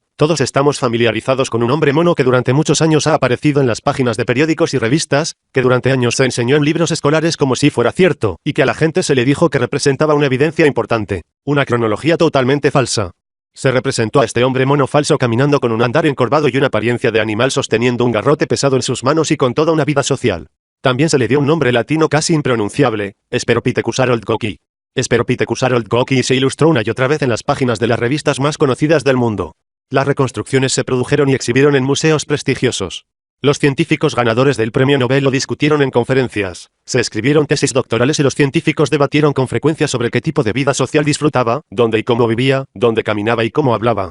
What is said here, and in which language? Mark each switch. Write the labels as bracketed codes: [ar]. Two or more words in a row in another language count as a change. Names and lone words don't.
[es] Todos estamos familiarizados con un hombre mono que durante muchos años ha aparecido en las páginas de periódicos y revistas, que durante años se enseñó en libros escolares como si fuera cierto, y que a la gente se le dijo que representaba una evidencia importante. Una cronología totalmente falsa. Se representó a este hombre mono falso caminando con un andar encorvado y una apariencia de animal sosteniendo un garrote pesado en sus manos y con toda una vida social. También se le dio un nombre latino casi impronunciable, Speropithecus-aroldgoki. Speropithecus-aroldgoki se ilustró una y otra vez en las páginas de las revistas más conocidas del mundo. Las reconstrucciones se produjeron y exhibieron en museos prestigiosos. Los científicos ganadores del premio Nobel lo discutieron en conferencias, se escribieron tesis doctorales y los científicos debatieron con frecuencia sobre qué tipo de vida social disfrutaba, dónde y cómo vivía, dónde caminaba y cómo hablaba.